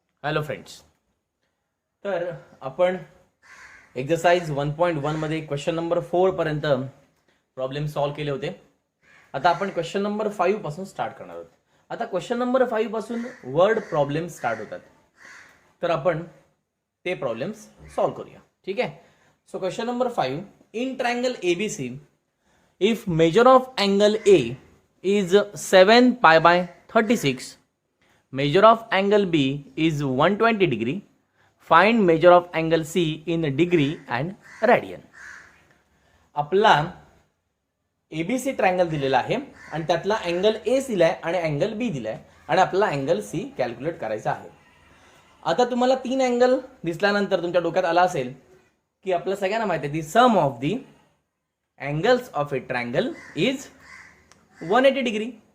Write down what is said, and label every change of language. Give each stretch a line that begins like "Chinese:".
Marathi: Hello friends, तर आपण exercise 1.1 मध्ये क्वेश्चन नंबर 4 पर्यंत प्रॉब्लेम सॉल्व केले होते. आता आपण क्वेश्चन नंबर 5 पासून स्टार्ट करणार आहोत. आता क्वेश्चन नंबर 5 पासून वर्ड प्रॉब्लेम स्टार्ट होतात, तर आपण ते प्रॉब्लेम्स सॉल्व करूया. ठीक आहे.
English: So question number 5, in triangle ABC if measure of angle A is 7 pi by 36, measure of angle B is 120 degree, find measure of angle C in degree and radian.
Marathi: आपला ABC triangle दिलेला आहे आणि त्यातला angle A दिलाय आणि angle B दिलाय आणि आपल्याला अँगल C कॅल्क्युलेट करायचा आहे. आता तुम्हाला तीन अँगल दिसल्यानंतर तुमच्या डोक्यात आला असेल की आपल्या सगळ्यांना माहिती आहे
English: The sum of the angles of a triangle is 180 degree.